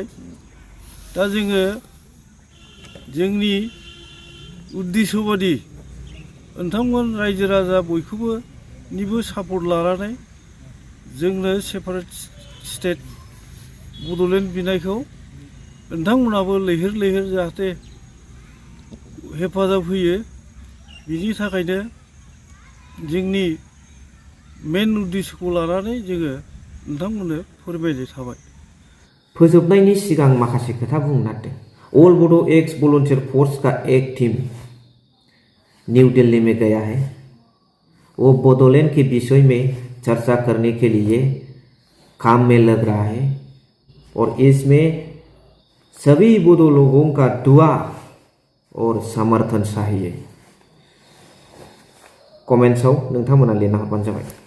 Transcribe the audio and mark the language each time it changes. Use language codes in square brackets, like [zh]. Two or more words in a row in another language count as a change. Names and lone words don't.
[brx] दा जोङो जोंनि उद्देश्य बादि नोंथांमोन रायजो राजा बयखौबो निबो सापर्ट लानानै जोंनो [en] separate state [brx] बड'लेण्ड बिनायखौ नोंथांमोनाबो लैहोर लैहोर जाहाथे हेफाजाब होयो। बिनि थाखायनो जोंनि मेन उद्देश्यखौ लानानै जोङो नोंथांमोननो फोरमायनाय थाबाय। फोजोबनायनि सिगां माखासे खोथा बुंनो नागिरदों। [hi] ऑल बड़ो एक्स वॉलंटियर फोर्स का एक टीम न्यू दिल्ली में गया है। वो बडोलैंड के विषय में चर्चा करने के लिए काम में लग रहा है और इसमें सभी बोडो लोगों का दुआ और समर्थन चाहिए। [brx] कमेन्ट्सआव नोंथांमोना लिरना हरबानो जाबाय।